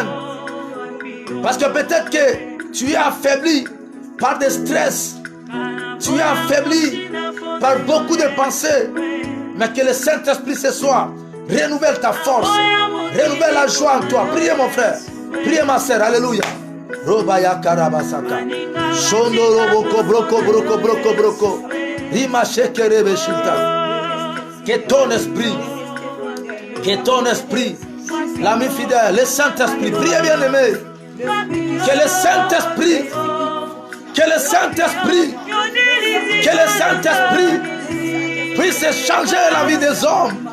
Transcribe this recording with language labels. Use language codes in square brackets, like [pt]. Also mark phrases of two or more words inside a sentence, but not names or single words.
[fr] Parce que peut-être que tu es affaibli par des stress, tu es affaibli par beaucoup de pensées, mais que le Saint-Esprit ce soir renouvelle ta force, renouvelle la joie en toi. Priez mon frère, priez ma sœur, alléluia. Robaya karabasaka, shondo roboko broko broko broko broko, rima shekere beshita. Que ton esprit, l'ami fidèle, le Saint-Esprit, priez bien aimé. Que le Saint-Esprit, puisse changer la vie des hommes.